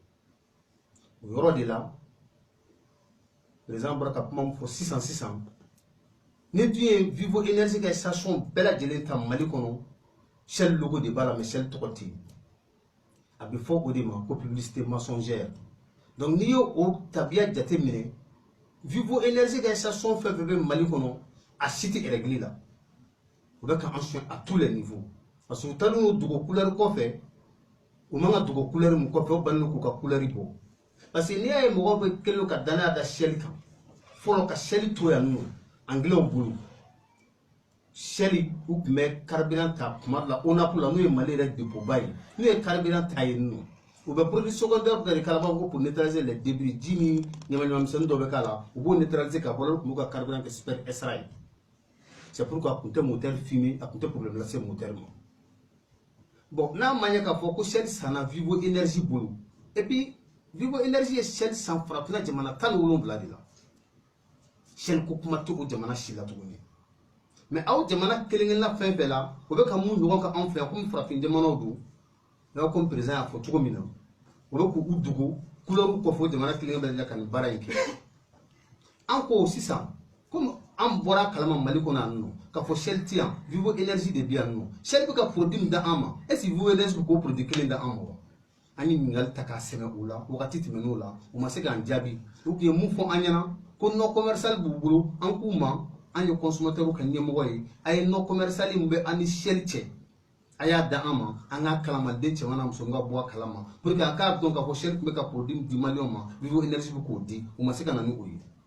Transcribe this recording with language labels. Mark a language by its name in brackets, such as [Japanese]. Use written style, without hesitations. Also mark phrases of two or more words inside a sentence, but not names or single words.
[Bambara] o yɔrɔ de la président bɔra ka kuma min fɔ sisan ni dun ye Vivo Énergie ka station bɛɛ lajɛlen ta Mali kɔnɔ Shell logo de b'a la mais Shell tɔgɔ tɛ yen a bɛ fɔ o de ma ko [French] publicité mensongère [Bambara] donc n'i y'o tabiya jate minɛ Vivo Énergie ka station fɛn fɛn bɛ Mali kɔnɔ a si tɛ règle la u bɛ k'an [French] soin à tous les niveaux parce que [Bambara] u taalen o dogo couleur kɔfɛ u man ka dogo couleur min kɔfɛ o bannen k'u ka couleur bɔ [French] parce que [Bambara] n'i y'a ye mɔgɔw bɛ kɛlen ka danaya da Shell kan fɔlɔ ka Shell to yan nɔ anglais bolo Shell u tun bɛ carburant ta kuma dɔ la ONAP la n'o ye Mali yɛrɛ dépôt ba ye n'u ye carburant ta yen nɔ u bɛ [French] produit secondaire [Bambara] dɔ de k'a la b'a fɔ ko [French] pour neutraliser les débris [Bambara] ji ni ɲamaɲamamisɛnnin dɔ bɛ k'a la u b'o neutraliser ka bɔ olu tun b'u ka carburant kɛ [French] super extra [Bambara] ye [French] c'est pourquoi [Bambara] a tun tɛ moteur fumer a tun tɛ problème lase moteur ma bon n'a ma ɲɛ k'a fɔ ko Shell sanna Vivo Énergie bolo [French] et puis [Bambara] Vivo Énergie ye Shell san farafinna jamana 17 de la Shell ko kuma tɛ o jamana si la tuguni mais aw jamana kelen-kelenna fɛn fɛn la o bɛ ka mun ɲɔgɔn ka anw fɛ yan komi farafin jamanaw don n'a [French] comme président [Bambara] y'a fɔ cogo min na o bɛ k'u dogo couleur kɔfɛ o jamana kelen-kelen bɛ la ka nin baara in kɛ an ko sisan komi an bɔra kalama Mali kɔnɔ yan nɔ k'a fɔ Shell tɛ yan Vivo Énergie de bɛ yan nɔ Shell bɛ ka produit min da an ma [French] est ce que [Bambara] Vivo Énergie bɛ k'o produit kelen da an ma wa an ye ɲininkali ta k'a sɛbɛn o la wagati tɛmɛn'o la o ma se k'an jaabi u tun ye mun fɔ an ɲɛna ko [French] non commercial [Bambara] b'u bolo an k'u ma an ye consommateur ka ɲɛmɔgɔ ye a ye [French] non commercial [Bambara] min bɛ an ni Shell cɛ a y'a da an ma an k'a kalama den cɛman n'a muso ka bɔ a kalama [French] pour que [Bambara] a k'a dɔn k'a fɔ Shell tun bɛ ka produit di maliyɛnw ma Vivo Énergie bɛ k'o di o ma se ka na ni o ye